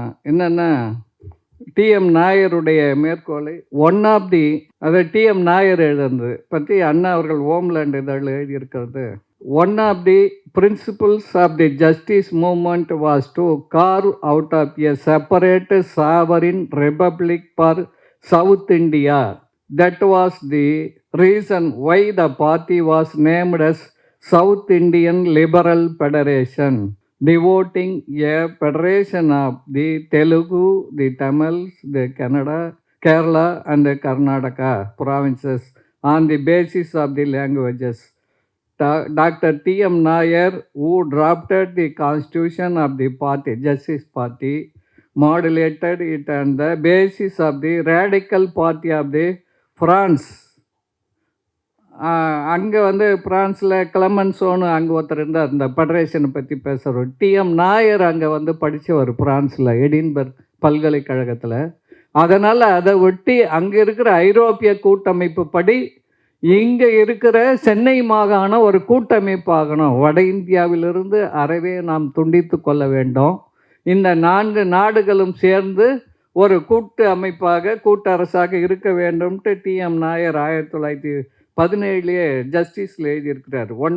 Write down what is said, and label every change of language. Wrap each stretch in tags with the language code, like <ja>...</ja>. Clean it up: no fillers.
<ta>என்னென்னா DM நாயருடைய மேற்கோளை one of the, அதை DM Nair எழுதுறது பற்றி அண்ணா அவர்கள் ஹோம்லேண்ட் இதழில் எழுதியிருக்கிறது.</ta> <en>One of the principles of the Justice Movement was to carve out of a separate sovereign republic for South India. That was the reason why the party was named as South Indian Liberal Federation, devoting a federation of the Telugu, the Tamils, the Kerala and the Karnataka provinces on the basis of the languages. Dr. T.M. Nair, who drafted the constitution of the party, Justice Party, modulated it on the basis of the radical party of the France.</en> <ta>அங்கே வந்து ஃப்ரான்ஸில் கிளமன்சோன்னு அங்கே ஒருத்தர் இருந்தார், இந்த ஃபெடரேஷனை பற்றி பேசுகிறவர். DM Nair அங்கே வந்து படித்தவர் ஃப்ரான்ஸில், எடின்பர்க் பல்கலைக்கழகத்தில். அதனால் அதை ஒட்டி அங்கே இருக்கிற ஐரோப்பிய கூட்டமைப்பு படி இங்கே இருக்கிற சென்னை மாகாணம் ஒரு கூட்டமைப்பாகணும், வட இந்தியாவிலிருந்து அறவே நாம் துண்டித்து கொள்ள வேண்டும், இந்த 4 நாடுகளும் சேர்ந்து ஒரு கூட்டு அமைப்பாக கூட்டரசாக இருக்க வேண்டும்ட்டு டிஎம் நாயர் 1917 ஜஸ்டிஸில் எழுதியிருக்கிறார்.</ta>